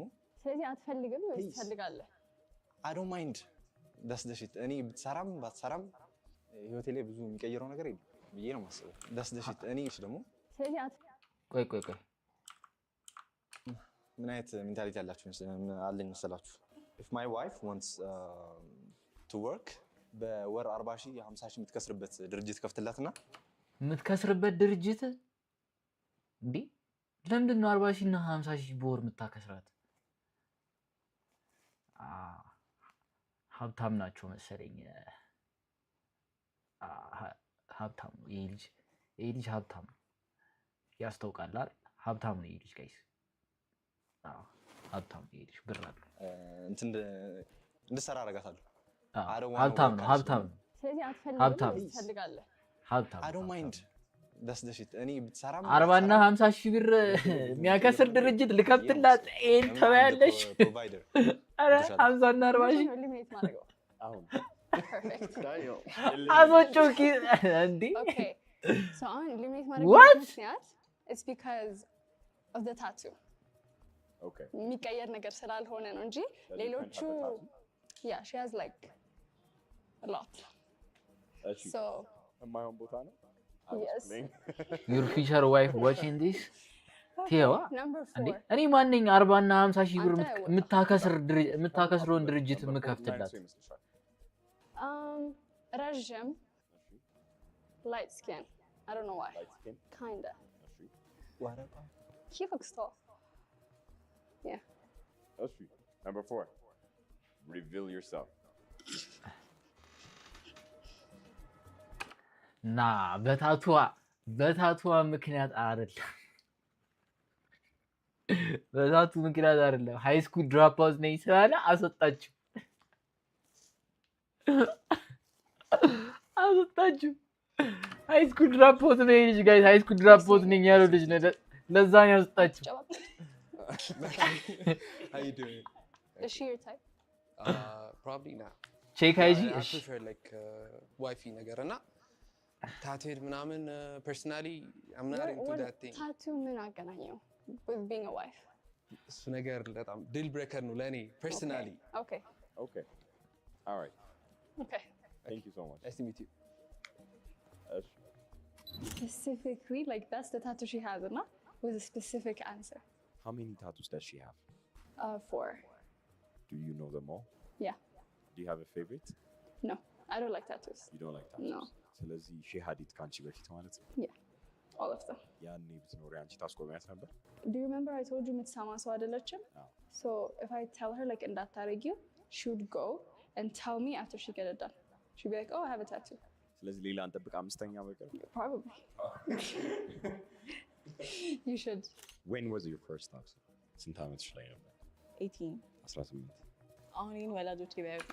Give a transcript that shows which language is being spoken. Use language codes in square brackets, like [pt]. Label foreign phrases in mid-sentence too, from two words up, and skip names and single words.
[am] ስለዚህ አትፈልግም ወይስ ትፈልጋለህ? [en] I don't mind that's the shit። [am] እኔ ብትሰራም ባትሰራም ህይወቴ ላይ ብዙ የሚቀይረው ነገር የለም ብዬ ነው የማስበው። [en] that's the shit። [am] እኔ ደግሞ ስለዚህ ቆይ ምን አይነት ሜንታሊቲ ያላችሁ አለኝ መሰላችሁ? [en] if my wife wants to work [am] በወር 40,000 50,000 የምትከስርበት ድርጅት ከፍትላትና የምትከስርበት ድርጅት እንዴ? ለምንድን ነው 40,000 እና 50,000 በወር የምታከስራት? ሀብታም ናቸው መሰለኝ። ሀብታም ነው ይሄ ልጅ ሀብታም ነው ያስታውቃል አይደል? ሀብታም ነው ይሄ ልጅ ጋይስ። ሀብታም ነው ይሄ ልጅ ብር አለው። እንትን እንድሰራ አረጋታለሁ። ሀብታም ነው። ስለዚህ አትፈልግም ወይስ ትፈልጋለህ? ሀብታም [en] I don't mind that's the shit። [am] እኔ ብትሰራም 40 እና 50,000 ብር የሚያከስር ድርጅት ልከፍትላት ኤል ተባያለሽ። አረ 50 እና 40,000 ሊሚት ማድረግ አሁን [en] perfect. [am] አሶጮኪ እንዴ? [en] Okay. So on ሊሚት ማድረግ What? ምክንያት it's because of the tattoo. Okay. [am] የሚቀየር ነገር ስላልሆነ ነው እንጂ ሌሎቹ [en] yeah she has like a lot. [am] እሺ [en] So [am] የማይሆን ቦታ ነው። [en] I was Yes. playing. your future wife watching this ቴዋ Number [am] እንዴ [en] 4. [am] እኔ ማንኝ 40 እና 50 ሺህ ብር አንተ የምታከስረውን ድርጅት የምከፍትላት [en] ረዥም light skin. I don't know why. Light skin. Kinda. [am] ዋረባ [en] He looks tall. Yeah. That's true. Number 4. Reveal yourself. [am] ና በታቷ ምክንያት አይደለም በዛቱ ምክንያት አይደለም [en] high school drop out [am] ነኝ ስላለ አሰጣችሁ [en] high school drop out [am] ነኝ ልጅ ጋይስ [en] high school drop out [am] ነኝ ያለው ልጅ ነው ለዛ ነው ያሰጣችሁ [en] how you doing Is she your type? Probably not. check IG I [am] እሺ [en] prefer like wifey [am] ነገር እና [en] tattooed ምናምን personally I'm not into that thing. Tattoo [am] ምን አገናኘው [en] with being a wife? [am] እሱ ነገር በጣም [en] deal breaker [am] ነው ለኔ personally. [en] Okay. Okay. All right. Okay. Thank you so much. Nice to meet you. Specifically, like that's the tattoo she has, and with a specific answer. How many tattoos does she have? 4. Do you know them all? Yeah. Do you have a favorite? No, I don't like tattoos. You don't like tattoos? No. [am] ስለዚህ [en] she had it [am] ካንቺ በፊት ማለት ነው? [en] Yeah. All of them. [am] ያኔ ብትኖሪ አንቺ ታስቆሚያት ነበር? [en] Do you remember I told you [am] የምትሰማ ሰው አይደለችም? [en] So if I tell her like እንዳታረጊው, she would go and tell me after she get it done. She'd be like, "Oh, I have a tattoo." [am] ስለዚህ ሌላ እንጠብቅ አምስተኛ በቀር? [en] Probably. You should. When was your first tattoo? [am] ስንት ዓመትሽ ላይ ነበር? 18 18 አሁን ይሄን ወላጆቼ ቢያዩት